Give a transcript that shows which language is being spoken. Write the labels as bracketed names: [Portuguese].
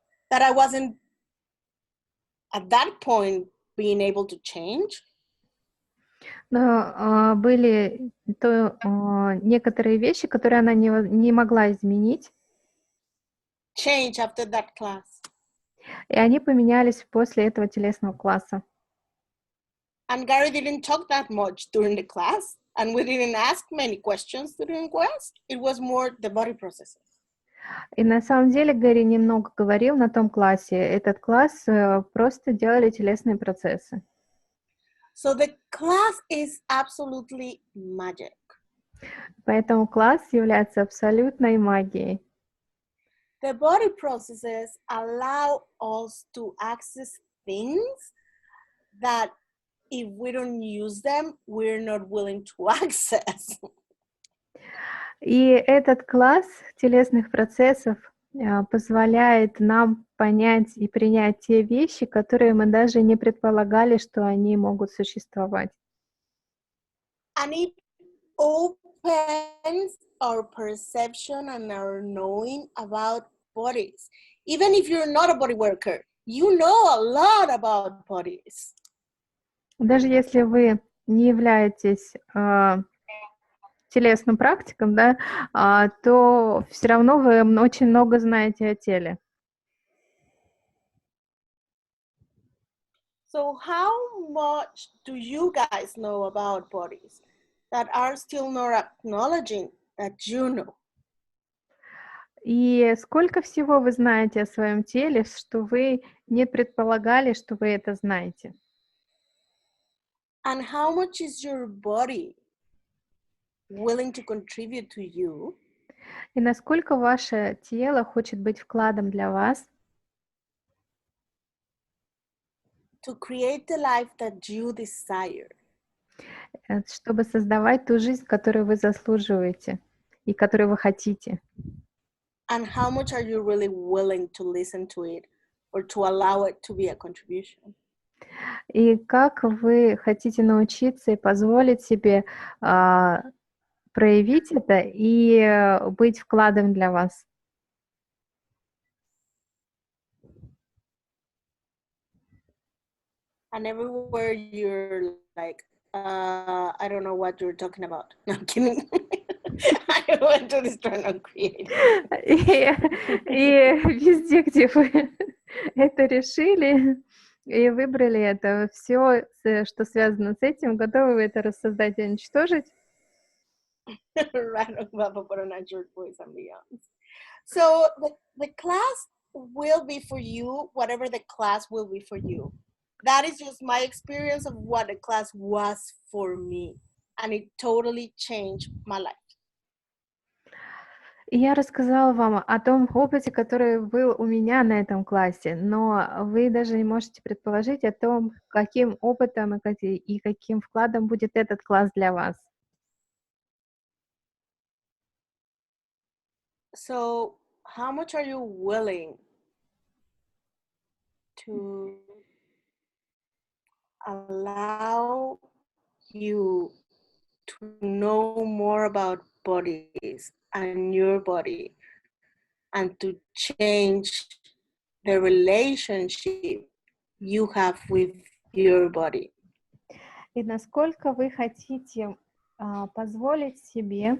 [English] That I wasn't at that point being able to change. [Russian] Но были некоторые вещи, которые она не могла изменить, [English] Change after that class. [Russian] и они поменялись после этого телесного класса. [English] And Gary didn't talk that much during the class, and we didn't ask many questions during class. It was more the body processes. [Russian] И на самом деле Гэри немного говорил на том классе. Этот класс просто делали телесные процессы. [English] So the class is absolutely magic. [Russian] Поэтому класс является абсолютной магией. [English] The body processes allow us to access things that if we don't use them, we're not willing to access. [Russian] И этот класс телесных процессов позволяет нам понять и принять те вещи, которые мы даже не предполагали, что они могут существовать. [English] And it opens our perception and our knowing about bodies. Even if you're not a body worker, you know a lot about bodies. [Russian] Даже если вы не являетесь телесным практиком, да, то все равно вы очень много знаете о теле. [English] So how much do you guys know about bodies that are still not acknowledging that you know? [Russian] И сколько всего вы знаете о своем теле, что вы не предполагали, что вы это знаете? [English] And how much is your body willing to contribute to you? [Russian] И насколько ваше тело хочет быть вкладом для вас, [English] to create the life that you desire? [Russian] чтобы создавать ту жизнь, которую вы заслуживаете и которую вы хотите? [English] And how much are you really willing to listen to it or to allow it to be a contribution? [Russian] И как вы хотите научиться и позволить себе проявить это и быть вкладом для вас? [English] And everywhere you're like, I don't know what you're talking about. No, I'm kidding. I went to this turn on creative. [Russian] И везде, где вы это решили и выбрали это, все, что связано с этим, готовы вы это рассоздать и уничтожить? [English] Random Papa put on a short voice and beyond. So the class will be for you, whatever the class will be for you. That is just my experience of what the class was for me. And it totally changed my life. [Russian] И я рассказала вам о том опыте, который был у меня на этом классе, но вы даже не можете предположить о том, каким опытом и каким вкладом будет этот класс для вас. [English] So, how much are you willing to allow you to know more about bodies and your body and to change the relationship you have with your body? [Russian] И насколько вы хотите позволить себе...